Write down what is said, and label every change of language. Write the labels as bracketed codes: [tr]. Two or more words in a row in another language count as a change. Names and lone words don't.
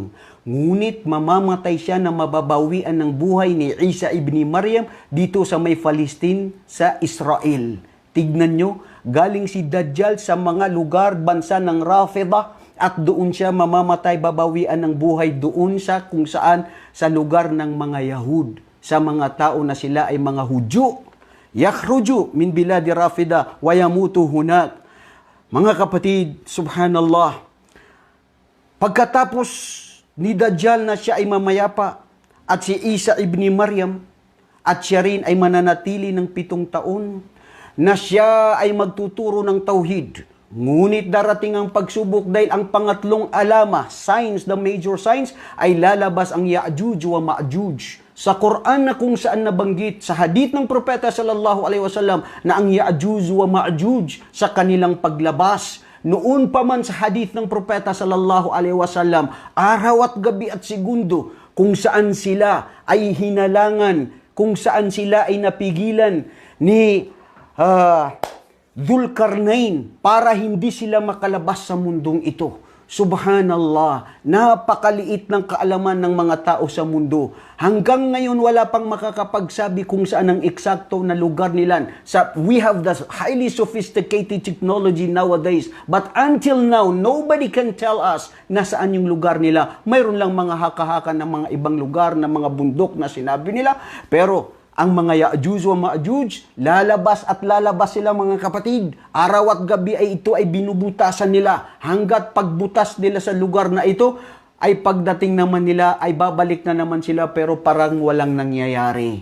[tl] Ngunit mamamatay siya na mababawian ng buhay ni Isa ibni Maryam dito sa may Palestine sa Israel. Tignan nyo, galing si Dajjal sa mga lugar, bansa ng Rafidah at doon siya mamamatay, babawian ng buhay doon sa kung saan sa lugar ng mga Yahud, sa mga tao na sila ay mga Hudyo. [ar] يخرج من بلاد الرافضة ويموت هناك. [tl] Mga kapatid, subhanallah, pagkatapos ni Dajjal na siya ay mamayapa at si Isa ibni Maryam at siya rin ay mananatili ng 7 taon na siya ay magtuturo ng tauhid. Ngunit darating ang pagsubok dahil ang pangatlong alama, [en] signs, the major signs, [tl] ay lalabas ang Ya'juj wa Ma'juj. Sa Quran na kung saan nabanggit sa hadith ng propeta [ar] صلى الله عليه وسلم [tl] na ang Ya'juj wa Ma'juj sa kanilang paglabas. Noon pa man sa hadith ng propeta [ar] صلى الله عليه وسلم, [tl] araw at gabi at segundo kung saan sila ay hinalangan, kung saan sila ay napigilan ni Dhul-Qarnain para hindi sila makalabas sa mundong ito. Subhanallah, napakaliit ng kaalaman ng mga tao sa mundo. Hanggang ngayon wala pang makakapagsabi kung saan ang eksakto na lugar nila. [en] We have the highly sophisticated technology nowadays, but until now, nobody can tell us [tl] na saan yung lugar nila. Mayroon lang mga haka-haka ng mga ibang lugar, na mga bundok na sinabi nila, pero ang mga Ya'juj wa Ma'juj, lalabas at lalabas sila mga kapatid. Araw at gabi ay ito ay binubutasan nila. Hanggat pagbutas nila sa lugar na ito, ay pagdating naman nila ay babalik na naman sila pero parang walang nangyayari.